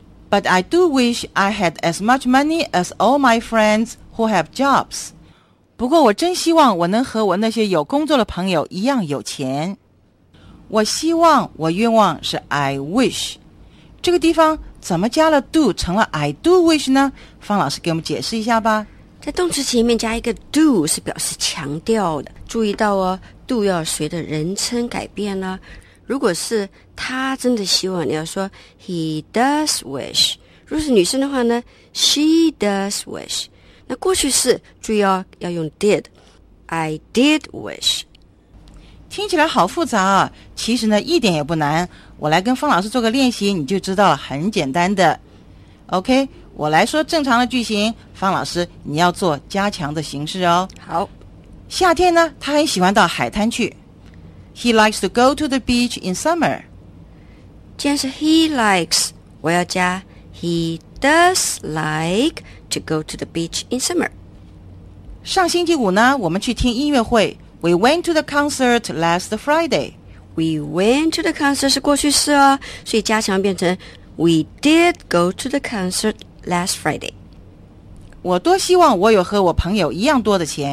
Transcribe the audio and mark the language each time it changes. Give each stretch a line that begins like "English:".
English: But I do wish I had as much money as all my friends who have jobs.
Chinese: 不过我真希望我能和我那些有工作的朋友一样有钱。我希望我愿望是
English: I wish。
Chinese: 这个地方怎么加了 do 成了
English: I do wish
Chinese: 呢？方老师给我们解释一下吧。在动词前面加一个 do 是表示强调的，注意到哦 ，do 要随着人称改变呢。如果是他真的希望，你要说
English: he does wish。
Chinese: 如果是女生的话呢 ，
English: she does wish。
Chinese: 那过去式注意哦，要用 did。
English: I did wish。
Chinese: 听起来好复杂啊，其实呢一点也不难。我来跟方老师做个练习，你就知道了，很简单的。
English: OK。
Chinese: 我来说正常的句型，方老师，你要做加强的形式哦。好。夏天呢，他很喜欢到海滩去。
English: He likes to go to the beach in summer.
Chinese: 既然是
English: he likes,
Chinese: 我要加
English: he does like to go to the beach in summer.
Chinese: 上星期五呢，我们去听音乐会。
English: We went to the concert last Friday. We went to the concert
Chinese: 是过去式哦，所以加强变成
English: we did go to the concert last Friday.
Chinese: 我多希望我有和我朋友一样多的钱。